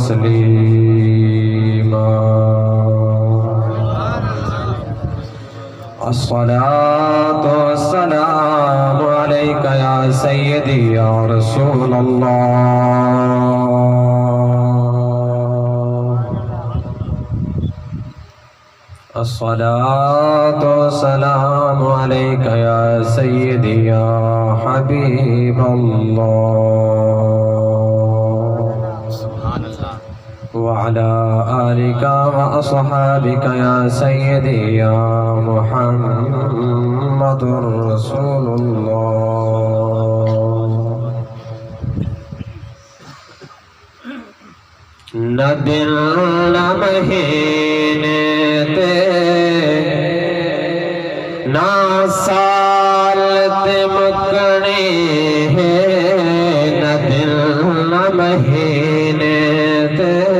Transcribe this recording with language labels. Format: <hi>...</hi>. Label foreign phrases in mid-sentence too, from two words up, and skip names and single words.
<ar>تسليما الصلاة والسلام عليك يا سيدي يا رسول الله الصلاة والسلام عليك يا سيدي يا حبيب الله سبحان الله وعلى آلك وأصحابك يا سيدي يا محمد رسول الله</ar> <pa>نہ دل نہ مہینے نہ سال تے مکنے نہ دل نہ مہینے تے</pa>